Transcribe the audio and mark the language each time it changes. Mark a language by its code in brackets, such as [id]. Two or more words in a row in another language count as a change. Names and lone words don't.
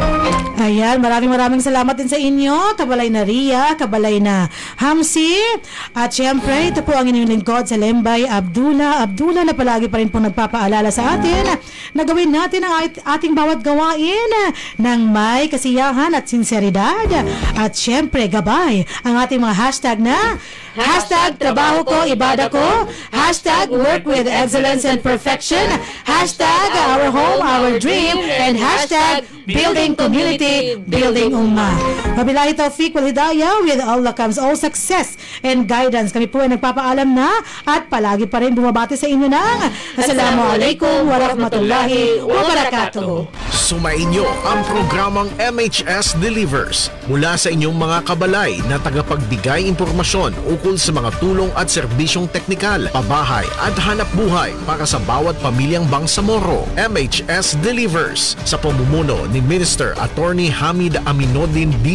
[tl] Ayan, maraming salamat din sa inyo, Kabalay na Ria, Kabalay na Hamsi, at syempre, ito po ang inyong lingkod sa Lembay, Abdullah na palagi pa rin po nagpapaalala sa atin na gawin natin ang ating bawat gawain ng may kasiyahan at sinseridad. At syempre, gabay ang ating mga hashtag na #trabaho ko, ibada ko, [en] Hashtag work with excellence and perfection. Hashtag our home, our dream. And hashtag building community, building ummah. [ar] وبالله التوفيق والهداية. [en] With Allah comes all success and guidance. [tl] Kami po ay nagpapaalam na at palagi pa rin bumabati sa inyo ng [ar] السلام عليكم ورحمة الله وبركاته. [tl] Sumainyo ang programang MHS Delivers mula sa inyong mga kabalay na tagapagbigay impormasyon ukol sa mga tulong at serbisyong teknikal, pabahay at hanap buhay para sa bawat pamilyang Bangsamoro. MHS Delivers sa pamumuno ni Minister Attorney Hamid Aminuddin B.